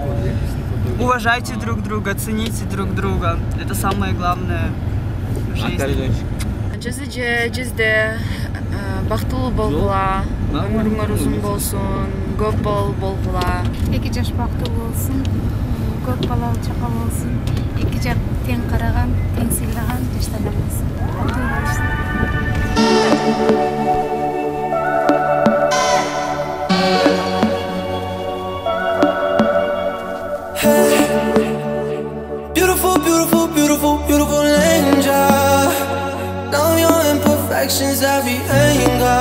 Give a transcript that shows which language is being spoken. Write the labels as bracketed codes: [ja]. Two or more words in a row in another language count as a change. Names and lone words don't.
[ru] Уважайте друг друга, цените друг друга. Это самое главное в жизни. [ky] Жизде бактылуу болгула, өмүрүңөр узун болсун, көп бал болгула. Эки жаш бактылуу болсун, көп балалы чака болсун, эки жак тең караган, тең сыйлаган жаштардан болсун. [en] Beautiful, beautiful, beautiful, beautiful angel. Know your imperfections, every anger.